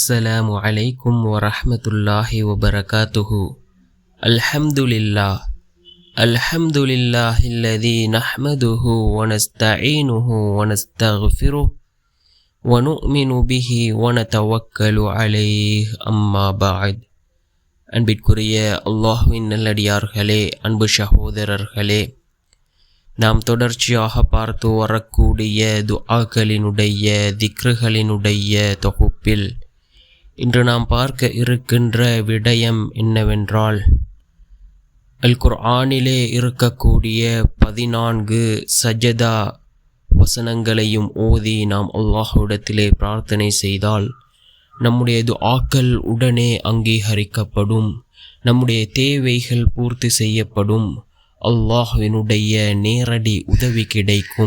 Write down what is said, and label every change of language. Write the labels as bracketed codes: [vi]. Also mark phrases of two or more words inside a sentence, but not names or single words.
[ar] السلام عليكم ورحمة الله وبركاته. الحمد لله الذي نحمده ونستعينه ونستغفره ونؤمن به ونتوكل عليه أما بعد. [ta] அன்பிற்குரிய அல்லாஹ்வின் நல்லடியார்களே, அன்பு சகோதரர்களே, நாம் தொடர்ச்சியாக பார்த்து வரக்கூடிய துஆக்களினுடைய திக்ருகளினுடைய தொகுப்பில் இன்று நாம் பார்க்க இருக்கின்ற விடயம் என்னவென்றால், அல் குர்ஆனிலே இருக்கக்கூடிய 14 சஜதா வசனங்களையும் ஓதி நாம் அல்லாஹ்விடத்திலே பிரார்த்தனை செய்தால் நம்முடைய துஆக்கள் உடனே அங்கீகரிக்கப்படும், நம்முடைய தேவைகள் பூர்த்தி செய்யப்படும், அல்லாஹ்வினுடைய நேரடி உதவி கிடைக்கும்.